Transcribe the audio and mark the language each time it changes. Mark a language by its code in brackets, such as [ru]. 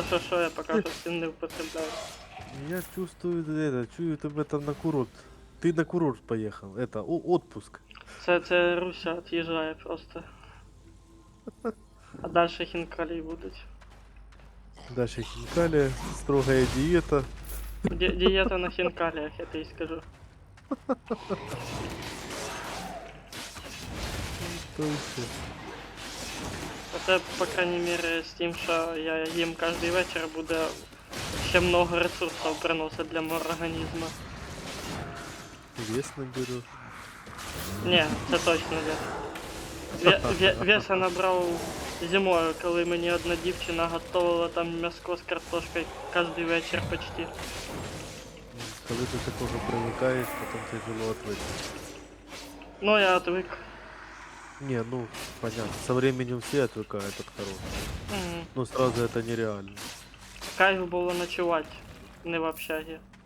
[uk] Що я поки що з цим не употребляю. Я чувствую, чую тебе там на курорт. [ru] Ты на курорт поехал. Это, отпуск. [uk] Це Руся від'їжджає просто. А далі хінкалі будуть. [ru] Дальше хинкали, строгая диета. [uk] Дієта на хінкаліях, я тобі скажу. [ru] То есть, [uk] Це, [ru] по крайней мере, [uk] з тим, що я їм кожен вечір, буде ще много ресурсів приносить для мого організму. [ru] вес наберешь. [uk] Ні, це точно не. Веса набрав зимою, коли мені одна дівчина готувала там м'яско з картошкою кожен вечір почти. [ru] Когда ты так уже привыкаешь, потом тяжело отвыкнуть. Ну, я отвык. Не, ну, понятно. Со временем все отвыкают от хорошего. Мгм. Но сразу это нереально. [uk] Кайф було ночувати, не в общагі.